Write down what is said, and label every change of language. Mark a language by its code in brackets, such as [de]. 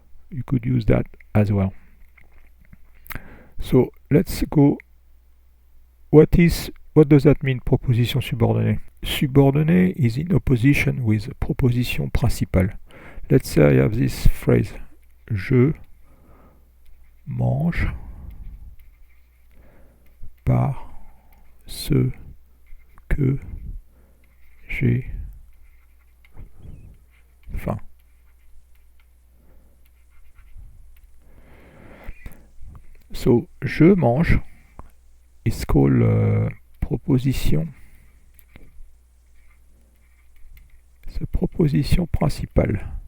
[en] You could use that as well. So let's go. What does that mean, proposition subordonnée? Subordonnée is in opposition with proposition principale. Let's say I have this phrase. [fr] Je mange parce que j'ai faim. [en] So, [fr] je mange [en] is called proposition. [fr] C'est proposition principale.